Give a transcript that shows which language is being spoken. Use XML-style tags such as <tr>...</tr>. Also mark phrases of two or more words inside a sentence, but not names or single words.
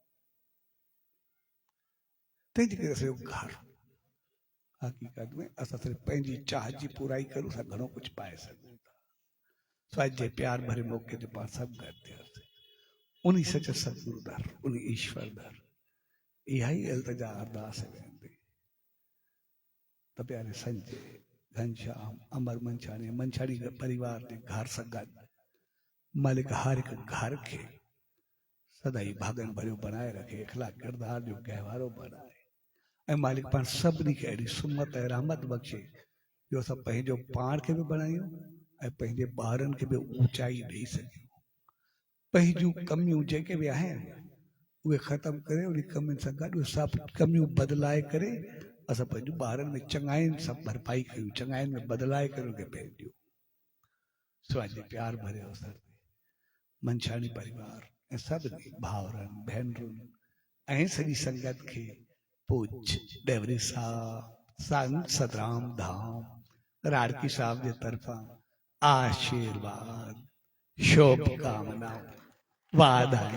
<sd>तंहिंजे करे असांजो घर, हक़ीक़त में असां सिर्फ़ु पंहिंजी चाह जी पूराई करूं, असां घणो कुझु पाए सघूं था। स्वास्थ्य जे प्यार भरे मौक़े ते पाण सभु गॾु थियासीं, उन सच सतगुरु दर, उन ईश्वर दर, इहा ई इल्तिजा अरदास वेंदी त प्यारे संजय, घनश्याम, अमर मंछाणी, मंछाणी परिवार जे घर सां गॾु मालिक हर हिकु घर खे सदाई भागन भरियो बनाए रखे, इखलाक किरदार जो गहवारो बनाए, ऐं मालिक पाण सभिनी खे अहिड़ी सुमत ऐं रहमत बख़्शे जो असां पंहिंजो पाण खे बि बणायूं ऐं पंहिंजे ॿारनि खे बि ऊचाई ॾेई सघूं। पंहिंजूं कमियूं जेके बि आहिनि उहे ख़तमु करे उन कमियुनि सां गॾु सभु कमियूं बदिलाए करे असां पंहिंजूं ॿारनि में चङाइनि सां भरपाई कयूं, चङाइनि में बदिलाए करे उनखे भेजियूं। सो अॼु प्यार भरे अवसर ते मंछाणी परिवार ऐं सभिनी भाउरनि भेनरुनि ऐं सॼी संगत खे पूज डेवरी साहब संत सतराम धाम राड़की साहब जे तरफ़ां आशीर्वाद शुभकामनाऊं वाधायूं।</sd>